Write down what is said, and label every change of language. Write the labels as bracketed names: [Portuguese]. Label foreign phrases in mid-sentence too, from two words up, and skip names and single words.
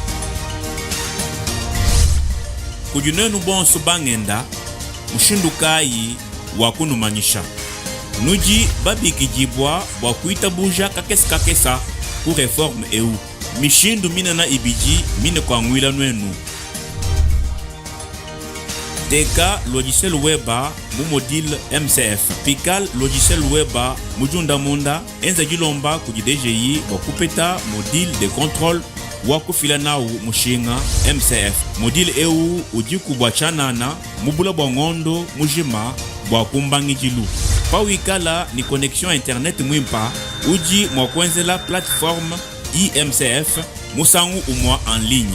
[Luba-Lulua] kujunenu bonso bangenda mushindukayi wakunumanyisha nuji babikijibwa wakuita buja kakesa ku reforme EU mishindu minena ibiji mine kwa ngwila nwenu Teka logiciel weba mu module MCF. Pikal logiciel weba mujunda munda enza jilomba kuji DGI wakupeta [French] module de contrôle [Luba-Lulua] wakufila nao mushinga MCF. Module EU uji kubwachanana mubula bwa ngondo mujima bwa kumbangi jilu. Pawikala ni [French] connexion internet [Luba-Lulua] mwimpa uji mwakwenzela plateforme IMCF musangu umwa [French] en ligne.